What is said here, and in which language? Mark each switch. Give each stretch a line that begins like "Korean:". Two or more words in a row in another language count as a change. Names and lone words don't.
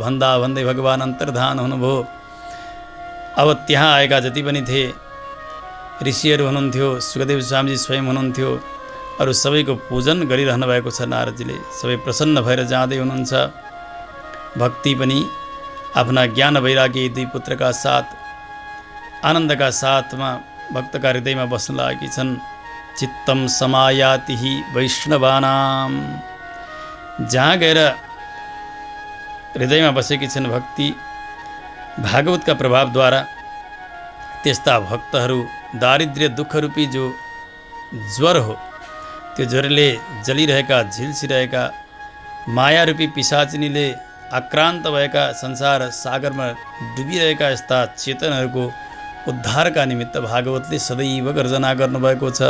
Nepali: भन्दा भन्दै भगवान अन्तर्धान हुनुभयो। अब त्यहाँ आएका जति पनि थिए ऋषिहरू हुनुहुन्थ्यो, सुखदेव स्वामीजी स्वयं हुनुहुन्थ्यो, अरू सबैको पूजन गरिरहनु भएको छ नारदजीले। सबै प्रसन्न भएर जाँदै हुनुहुन्छ। भक्ति पनि आफ्ना ज्ञान वैराग्य दुई पुत्रका साथ आनन्दका साथमा भक्तका हृदयमा बस्न लागेकी छन्।
Sanskrit: चित्तम समायाति वैष्णवानाम।
Nepali: जहाँ गएर हृदयमा बसेकी छन् भक्ति भागवतका प्रभावद्वारा, त्यस्ता भक्तहरू दारिद्र्य दुःखरूपी जो ज्वर हो, त्यो ज्वरले जलिरहेका झिल्सिरहेका मायारूपी पिशाचिनीले आक्रान्त भएका संसार सागरमा डुबिरहेका यस्ता चेतनहरूको उद्धारका निमित्त भागवतले सदैव गर्जना गर्नुभएको छ।